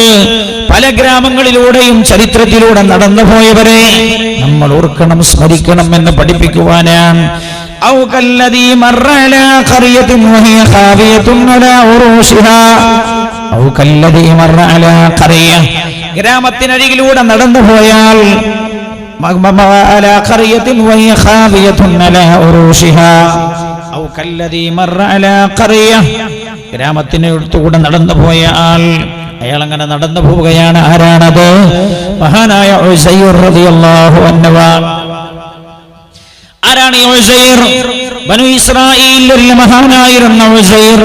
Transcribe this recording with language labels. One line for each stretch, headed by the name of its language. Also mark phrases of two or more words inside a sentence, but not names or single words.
Malayalam: പല ഗ്രാമങ്ങളിലൂടെയും ചരിത്രത്തിലൂടെ നടന്നുപോയവരെ നമ്മൾ ഓർക്കണം, സ്മരിക്കണം എന്ന് പഠിപ്പിക്കുവാനാണ്.
Arabic: أو كالذي مر على قرية وهي خاوية على عروشها أو كالذي مر على قرية,
Malayalam: ഗ്രാമത്തിനരികിലൂടെ നടന്നുപോയാൽ
Arabic: على قرية وهي خاوية على عروشها أو كالذي مر على قرية.
Malayalam: ഗ്രാമത്തിനടുത്തുകൂടെ നടന്നു പോയ ആൾ, അയാൾ അങ്ങനെ നടന്നു പോവുകയാണ്. ആരാണത്? മഹാനായ ഉസൈർ
Arabic: رضي الله عنه.
Malayalam: ആരാണ് ഈ ഉസൈർ? ബനു ഇസ്രായീലിലെ മഹാനായിരുന്ന ഉസൈർ.